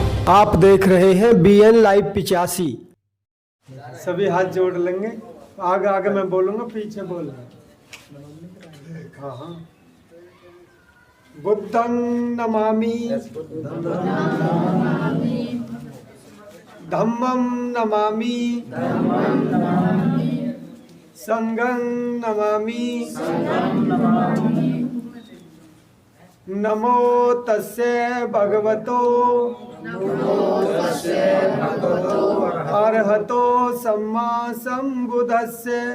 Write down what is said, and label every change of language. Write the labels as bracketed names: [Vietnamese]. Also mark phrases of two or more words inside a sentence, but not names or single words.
[Hindi] आप देख रहे हैं BN लाइव 85। सभी हाथ जोड़ लेंगे। आगे आगे मैं बोलूंगा, पीछे बोलूंगा। हाँ हाँ। [Pali] बुद्धं नमामि, धम्मं नमामि, संघं नमामि। नमो तस्से भगवतो अरहतो सम्मा सम्बुद्धस्से।